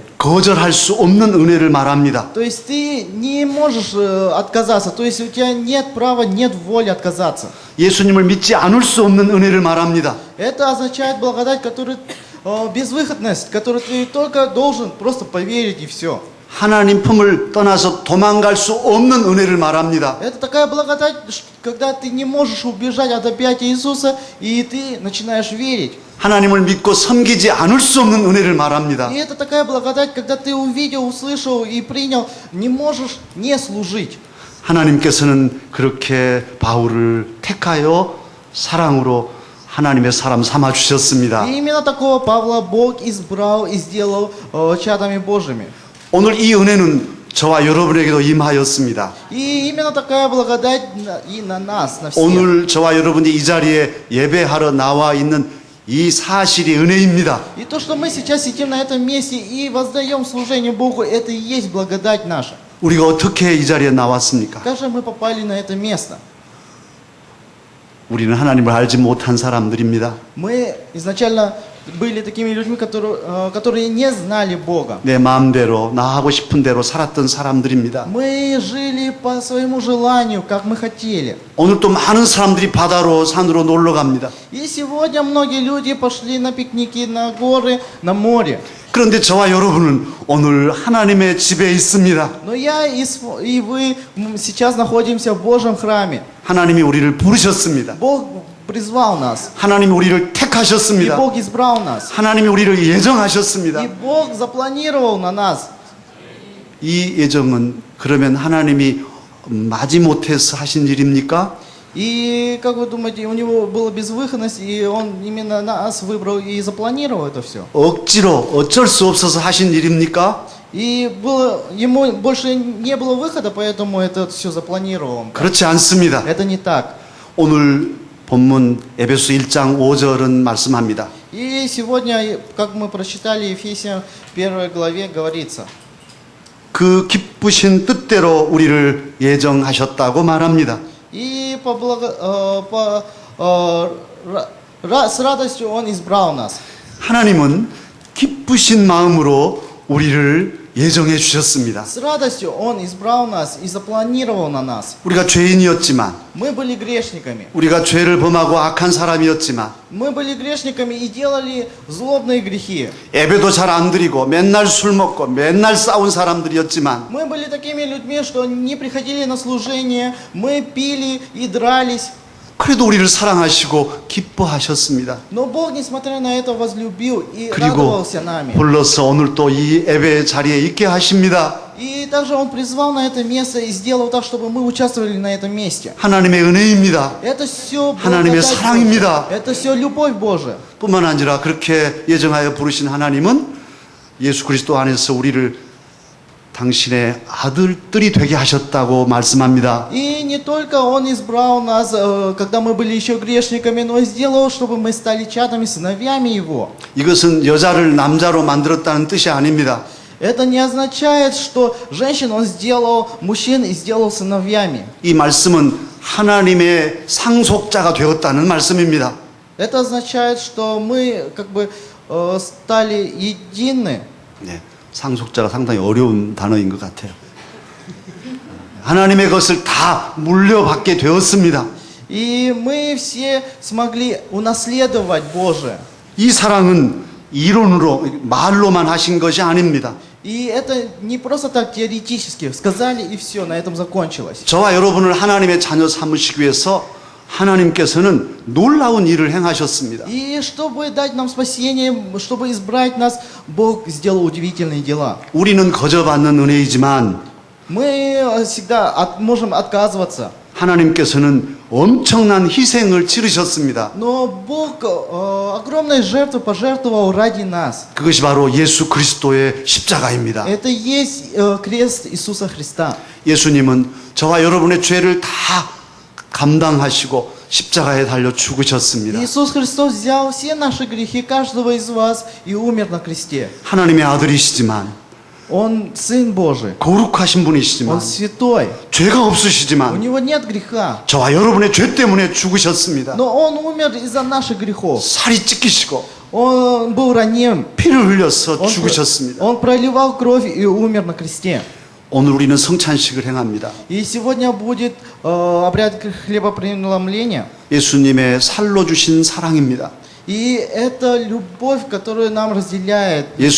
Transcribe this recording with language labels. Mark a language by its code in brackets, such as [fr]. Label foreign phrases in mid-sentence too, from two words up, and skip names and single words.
[ko] 거절할 수 없는 은혜를 말합니다. [ru] То есть ты не можешь отказаться, то есть у тебя нет права, нет воли отказаться. [ko] 예수님을 믿지 않을 수 없는 은혜를 말합니다. [ru] Это означает благодать, которая безвыходность, которую ты только должен просто поверить и все. [ko] 하나님 품을 떠나서 도망갈 수 없는 은혜를 말합니다. [ru] Это такая благодать, когда ты не можешь убежать от объятия Иисуса, и ты начинаешь верить. [ko] 하나님을 믿고 섬기지 않을 수 없는 은혜를 말합니다. [ru] И это такая благодать, когда ты увидел, услышал и принял, не можешь не служить. [ko] 하나님께서는 그렇게 바울을 택하여 사랑으로 하나님의 사람 삼아 주셨습니다. [ru] И именно такого Павла Бог избрал и сделал чадами Божьими. [ko] 오늘 이 은혜는 저와 여러분에게도 임하였습니다. [ru] И именно такая благодать и на нас, на всех. [ko] 오늘 저와 여러분이 이 자리에 예배하러 나와 있는 이 사실이 은혜입니다. [ru] И то, что мы сейчас сидим на этом месте и воздаем служение Богу, это и есть благодать наша. [ko] 우리가 어떻게 이 자리에 나왔습니까? [ru] Как же мы попали на это место? [ko] 우리는 하나님을 알지 못한 사람들입니다. [ru] Мы изначально были такими людьми, которые не знали Бога. [ko] 내 마음대로 나 하고 싶은 대로 살았던 사람들입니다. [ru] Мы жили по своему желанию, как мы хотели. [ko] 오늘 또 많은 사람들이 바다로 산으로 놀러 갑니다. [ru] И сегодня многие люди пошли на пикники, на горы, на море. [ko] 그런데 저와 여러분은 오늘 하나님의 집에 있습니다. [ru] Но я и вы сейчас находимся в Божьем храме. [ko] 하나님이 우리를 부르셨습니다. [ru] Бог призвал нас. [ko] 하나님이 우리를 [ru] И [ko] 택하셨습니다. [ru] Бог избрал нас. [ko] 하나님이 우리를 예정하셨습니다. [ru] И Бог запланировал на нас. [ko] 이 예정은 그러면 하나님이 마지못해서 하신 일입니까? [ru] И как вы думаете, у него была безвыходность, и он именно нас выбрал и запланировал это все? [ko] 억지로 어쩔 수 없어서 하신 일입니까? [ru] И ему больше не было выхода, поэтому это все запланировал он. [ko] 그렇지 않습니다. [ru] Это не так. [ko] 오늘 본문 에베소 1장 5절은 말씀합니다. [ru] И сегодня, как мы прочитали Ефесянам 1 главе, говорится, [ko] 그 기쁘신 뜻대로 우리를 예정하셨다고 말합니다. [ru] и с радостью он избрал нас. [ko] 하나님은 기쁘신 마음으로 우리를 예정해 주셨습니다. [ru] С радостью он избрал нас и запланировал на нас. [ko] 우리가 죄인이었지만, [ru] Мы были грешниками. [ko] 우리가 죄를 범하고 악한 사람이었지만, [ru] Мы были грешниками и делали злобные грехи. [ko] 예배도 잘 안 드리고 맨날 술 먹고 맨날 싸운 사람들이었지만, [ru] Мы были такими людьми, что не приходили на служение, мы пили и дрались. [ko] 그래도 우리를 사랑하시고 기뻐하셨습니다. [ru] Но Бог, несмотря на это, возлюбил и [ko] 그리고 [ru] радовался нами. [ko] 불러서 오늘 또 이 예배 자리에 있게 하십니다. [ru] И также Он призвал на это место и сделал так, чтобы мы участвовали на этом месте. [ko] 하나님의 은혜입니다. [ru] Это все [ko] 하나님의 사랑입니다. [ru] Это все любовь Божия. [ko] 뿐만 아니라 그렇게 예정하여 부르신 하나님은 예수 그리스도 안에서 우리를 당신의 아들들이 되게 하셨다고 말씀합니다. [ru] И не только Он избрал нас, когда мы были еще грешниками, но и сделал, чтобы мы стали чадами, сыновьями Его. [ko] 이것은 여자를 남자로 만들었다는 뜻이 아닙니다. [ru] Это не означает, что женщин Он сделал мужчин и сделал сыновьями. [ko] 이 말씀은 하나님의 상속자가 되었다는 말씀입니다. [ru] Это означает, что мы как бы стали едины. [ko] 네, 상속자가 상당히 어려운 단어인 것 같아요. 하나님의 것을 다 물려받게 되었습니다. [ru] И мы все смогли унаследовать Божие. [ko] 이 사랑은 이론으로 말로만 하신 것이 아닙니다. [ru] И это не просто так теоретически сказали и все, на этом закончилось. [ko] 저와 여러분을 하나님의 자녀 삼으시기 위해서 하나님께서는 놀라운 일을 행하셨습니다. [ru] И чтобы дать нам спасение, чтобы избрать нас, Бог сделал удивительные дела. [ko] 우리는 거저받는 은혜이지만 [ru] Мы всегда можем отказываться. [ko] 하나님께서는 엄청난 희생을 치르셨습니다. [ru] Но Бог огромной жертву пожертвовал ради нас. [ko] 그것이 바로 예수 그리스도의 십자가입니다. [ru] Это есть крест Иисуса Христа. [ko] 예수님은 저와 여러분의 죄를 다 감당하시고 십자가에 달려 죽으셨습니다. [ru] Иисус Христос взял все наши грехи каждого из вас и умер на кресте. [ko] 하나님의 아들이시지만 [ru] Он Сын Божий. [ko] 거룩하신 분이시지만 [ru] Он святой. [ko] 죄가 [ru] У [ko] 없으시지만 [ru] Него нет греха. [ko] 저와 여러분의 죄 때문에 죽으셨습니다. [ru] Но Он умер из-за наших грехов. [ko] 살이 찢기시고 [ru] Он был ранен. [ko] 피를 흘려서 [ru] Он, [ko] 죽으셨습니다. [ru] он проливал кровь и умер на кресте. [ko] 오늘 우리는 성찬식을 행합니다. [ru] И сегодня будет обряд хлебопреломления. [ko] 예수님의 살로 주신 사랑입니다. [ru] И это любовь, которую нам разделяет Иисус